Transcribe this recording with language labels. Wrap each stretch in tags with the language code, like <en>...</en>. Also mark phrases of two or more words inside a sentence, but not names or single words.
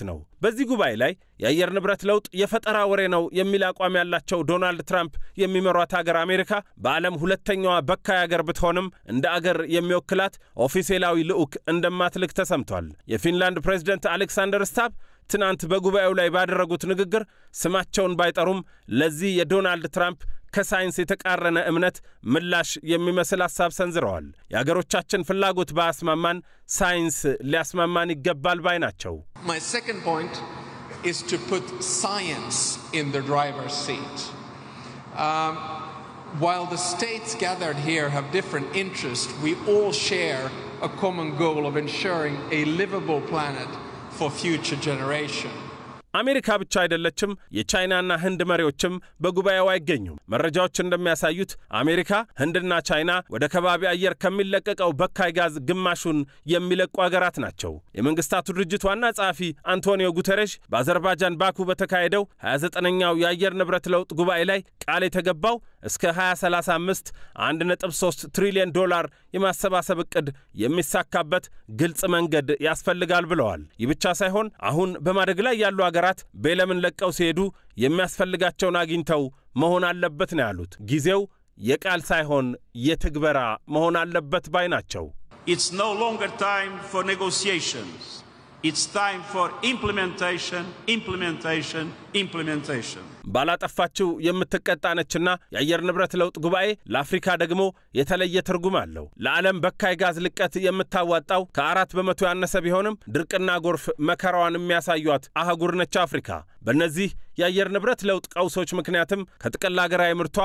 <am>ነው። በዚህ ጉባኤ ላይ የአየር ንብረት ለውጥ የፈጠራ ወሬ ነው የሚል አቋም ያላቸው ዶናልድ ትራምፕ የሚመሯት ሀገር አሜሪካ በዓለም ሁለተኛዋ በካይ ሀገር ብትሆንም እንደ አገር የሚወክላት ኦፊሴላዊ ልዑክ እንደማትልክ ተሰምቷል። የፊንላንድ ፕሬዝዳንት አሌክሳንደር ስታብ ትናንት በጉባኤው ላይ ባደረጉት ንግግር ስማቸውን ባይጠሩም ለዚህ የዶናልድ ትራምፕ ከሳይንስ የተቃረነ እምነት ምላሽ የሚመስል ሐሳብ ሰንዝረዋል። የአገሮቻችን ፍላጎት ባያስማማን ሳይንስ ሊያስማማን ይገባል ባይ ናቸው።</am> <en>My second point is to put science in the driver's seat. While the states gathered here have different interests, we all share a common goal of ensuring a livable planet for future generations.</en> <am>አሜሪካ ብቻ አይደለችም። የቻይናና ህንድ መሪዎችም በጉባኤው አይገኙም። መረጃዎች እንደሚያሳዩት አሜሪካ፣ ህንድና ቻይና ወደ ከባቢ አየር ከሚለቀቀው በካይ ጋዝ ግማሹን የሚለቁ ሀገራት ናቸው። የመንግስታቱ ድርጅት ዋና ጸሐፊ አንቶኒዮ ጉተሬሽ በአዘርባይጃን ባኩ በተካሄደው 29ኛው የአየር ንብረት ለውጥ ጉባኤ ላይ ቃል የተገባው እስከ 2035 $1.3 ትሪሊዮን የማሰባሰብ ዕቅድ የሚሳካበት ግልጽ መንገድ ያስፈልጋል ብለዋል። ይህ ብቻ ሳይሆን አሁን በማደግ ላይ ያሉ ሀገራት ቤለምን ለቀው ሲሄዱ የሚያስፈልጋቸውን አግኝተው መሆን አለበት ነው ያሉት። ጊዜው የቃል ሳይሆን የትግበራ መሆን አለበት ባይ ናቸው።</am> <en>It's no longer time for negotiations. It's time for implementation.</en> <am>ባላጠፋችው የምትቀጣነችና የአየር ንብረት ለውጥ ጉባኤ ለአፍሪካ ደግሞ የተለየ ትርጉም አለው። ለዓለም በካይ ጋዝ ልቀት የምታዋጣው ከ4 በመቶ ያነሰ ቢሆንም ድርቅና ጎርፍ መከራዋን የሚያሳዩት አህጉር ነች አፍሪካ። በእነዚህ የአየር ንብረት ለውጥ ቀውሶች ምክንያትም ከጥቅል ሀገራዊ ምርቷ</am>